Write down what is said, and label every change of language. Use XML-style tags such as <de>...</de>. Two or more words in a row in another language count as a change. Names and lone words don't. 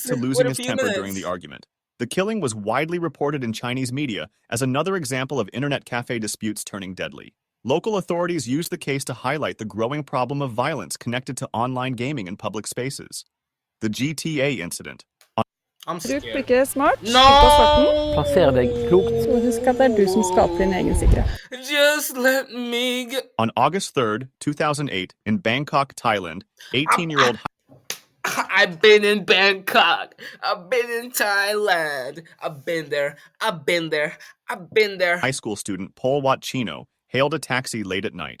<en>to losing his temper during the argument. The killing was widely reported in Chinese media as another example of internet cafe disputes turning deadly. Local authorities used the case to highlight the growing problem of violence connected to online gaming in public spaces. The GTA incident.</en> <no>Bruk blikket smart.</no> <en>No!</en> <no>På farten. Plasser deg klokt. Så husk at det er du som skaper din egen sikkerhet.</no> <en>Just let me go. On August 3rd, 2008, in Bangkok, Thailand, 18-year-old... I've been in Bangkok. I've been in Thailand. I've been there. I've been there. I've been there. High school student Paul Wat Chino hailed a taxi late at night.</en>